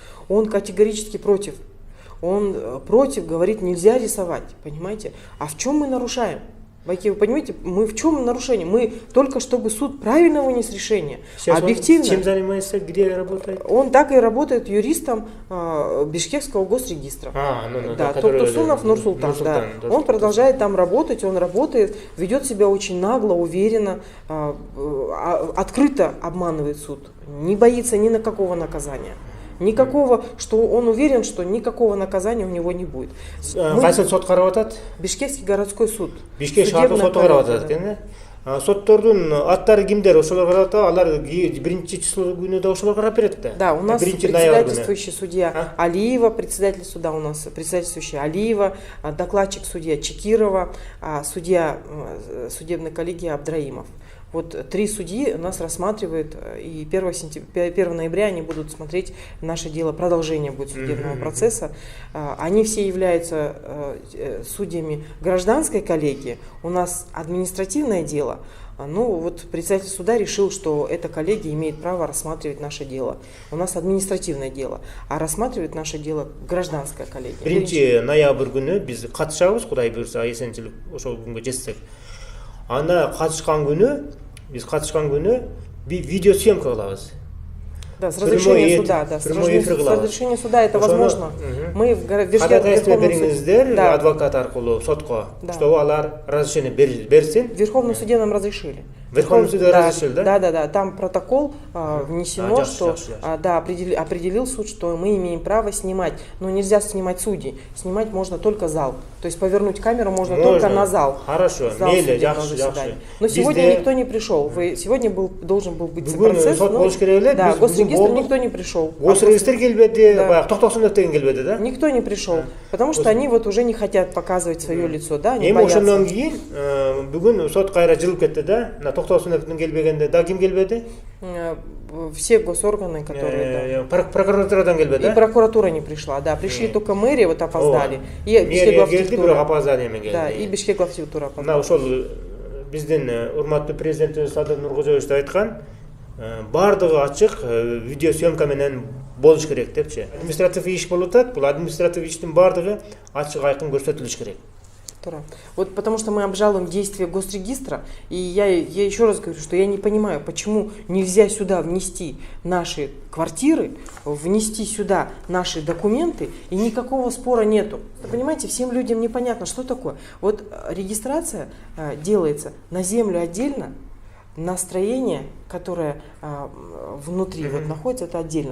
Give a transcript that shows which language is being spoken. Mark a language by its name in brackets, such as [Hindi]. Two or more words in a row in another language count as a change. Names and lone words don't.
[Russian] Он категорически против. Он против, говорит, нельзя рисовать, понимаете? А в чем мы нарушаем? Байки, вы понимаете, мы в чем нарушение? Мы только чтобы суд правильно вынес решение. Сейчас объективно. Он чем занимается, где работает? Он так и работает юристом Бишкекского госрегистра. Да, Токтосунов Нурсултан. Да. Он продолжает там работать, он работает, ведет себя очень нагло, уверенно, открыто обманывает суд, не боится ни на какого наказания. Никакого, что он уверен, что никакого наказания у него не будет. [Kyrgyz] Кайсы сот карап атат? [Russian] Бишкекский городской суд. [Kyrgyz] Бишкек шаардык соту карап атат экен. Соттордун аттары кимдер? Ошолор карап атат, алар биринчи число күнү да ошолор карап берет да. [Russian] Да, у нас председательствующий судья Алиева, председатель суда у нас, председательствующий Алиева, докладчик судья Чекирова, судья судебной коллегии Абдраимов. Вот 3 судьи нас рассматривают, и 1 ноября они будут смотреть наше дело, продолжение будет судебного процесса. Они все являются судьями гражданской коллегии, у нас административное дело. Ну вот председатель суда решил, что эта коллегия имеет право рассматривать наше дело. У нас административное дело, а рассматривает наше дело гражданская коллегия. [Kyrgyz] 1 ноябрь күнү биз катышабыз, Кудай буйрса, эсенчилик ошол күнгө жетсек. Ана биз катышкан күнү видеосъемка кылабыз. [Russian] Да, с разрешения суда, да, с разрешения суда это возможно. Мы в [Kyrgyz] адвокат аркылуу сотко, чтобы алар разрешение берсин. [Russian] В Верховном суде нам разрешили. Верховный суд разрешил, да? Да. Там протокол внесено, что да, определил суд, что мы имеем право снимать. Но нельзя снимать судей. Снимать можно только зал. То есть повернуть камеру можно только на зал. Хорошо. Зал судебного. Но сегодня никто не пришел. Сегодня должен был быть процесс. Да, госрегистр никто не пришел. [Kyrgyz] Госрегистр келбеди, токтосунов деген келбеди, да? [Russian] Никто не пришел, потому что они вот уже не хотят показывать свое лицо, да, они боятся. [Kyrgyz] Ошондон кийин бүгүн сот кайра жылып кетти, да? Токтосуновдун келбегенде да ким келбеди? [Russian] Все госорганы, которые... [Kyrgyz] Прокуратурадан келбеди, да? [Russian] И прокуратура не пришла, да. Пришли только мэрия, вот опоздали. И Бишкек опоздание. Да, и Бишкек главтитура опоздали. [Kyrgyz] Мына ошол биздин урматтуу президентибиз Садыр Нуркожоевич айткан, бардыгы ачык видеосъемка менен болуш керек депчи. Административ иш болуп атат, бул административ иштин бардыгы ачык айкын көрсөтүлүш керек. [Russian] Вот потому что мы обжалуем действия госрегистра, и я еще раз говорю, что я не понимаю, почему нельзя сюда внести наши квартиры, внести сюда наши документы, и никакого спора нету. Вы понимаете, всем людям непонятно, что такое. Вот регистрация делается на землю отдельно, на строение, которое внутри вот находится, это отдельно.